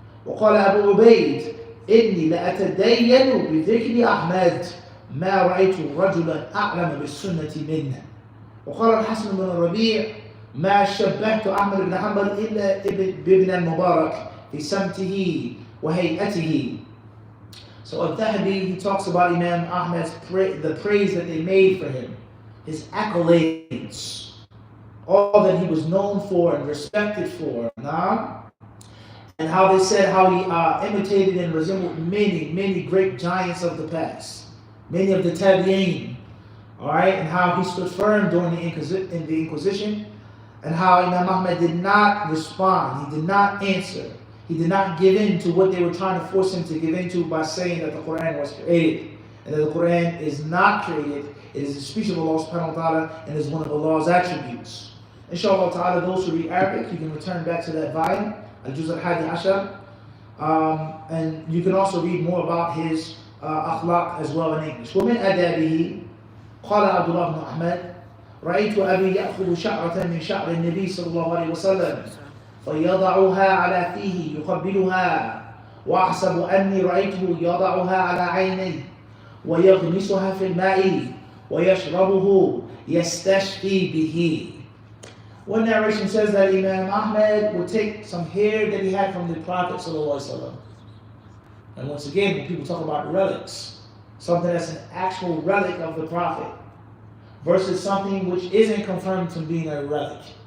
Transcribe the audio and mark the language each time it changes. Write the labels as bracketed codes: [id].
[ar] وقال أبو عبيد إني لأتدين بذكر أحمد ما رأيت رجلا أعلم بالسنة منه. وقال الحسن بن الربيع ما شبهت أحمد بن حنبل إلا بابن المبارك في سمته وهيئته. [en] So al-Dhahabi, he talks about Imam Ahmad's the praise that they made for him, his accolades, all that he was known for and respected for, and how they said how he imitated and resembled many great giants of the past, many of the Tabi'een, alright, and how he stood firm during the Inquisition, and how Imam Ahmad did not respond, he did not answer. He did not give in to what they were trying to force him to give into by saying that the Quran was created. And that the Quran is not created. It is the speech of Allah subhanahu wa ta'ala and is one of Allah's attributes. Inshallah ta'ala, those who read Arabic, you can return back to that volume, Al-Juz al-Hadi Ashar. And you can also read more about his akhlaq as well in English. [ar] ومن أدابه قال عبد الله بن أحمد رأيت أبي يأخذ شعرة من شعر النبي صلى الله عليه وسلم فيضعها على فيه يقبلها وأحسب أني رأيته يضعها على عينيه ويغمسها في الماء ويشربه يستشفي به. [en] One narration says that Imam Ahmad would take some hair that he had from the Prophet ﷺ. And once again, when people talk about relics, something that's an actual relic of the Prophet versus something which isn't confirmed to being a relic.